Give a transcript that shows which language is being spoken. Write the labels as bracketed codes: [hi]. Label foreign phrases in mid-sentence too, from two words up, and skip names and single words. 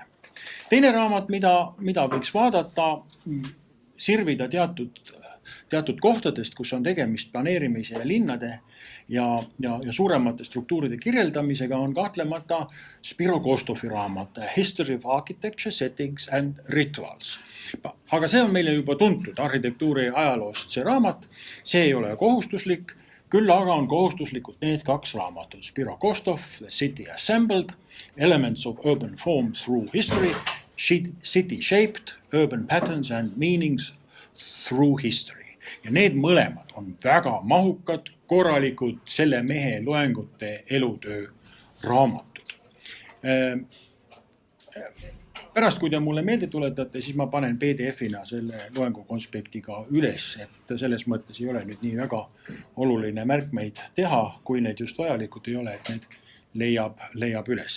[et] Teine raamat, mida võiks vaadata, sirvida teatud kohtadest, kus on tegemist planeerimise ja linnade ja suuremate struktuuride kirjeldamisega, on kahtlemata Spiro Kostovi raamat History of Architecture, Settings and Rituals. Aga see on meile juba tuntud arhitektuuri ajaloost see raamat. See ei ole kohustuslik, küll aga on kohustuslikud need kaks raamatut. Spiro Kostov, The City Assembled, Elements of Urban Form Through History, City Shaped, Urban Patterns and Meanings Through History. Ja need mõlemad on väga mahukad, korralikud selle mehe loengute elutöö raamatud. Pärast, kui te mulle meelde tuletate, siis ma panen PDF-ina selle loengu konspektiga üles, et selles mõttes ei ole nüüd nii väga oluline märkmeid teha, kui need just vajalikud ei ole, et need leiab üles.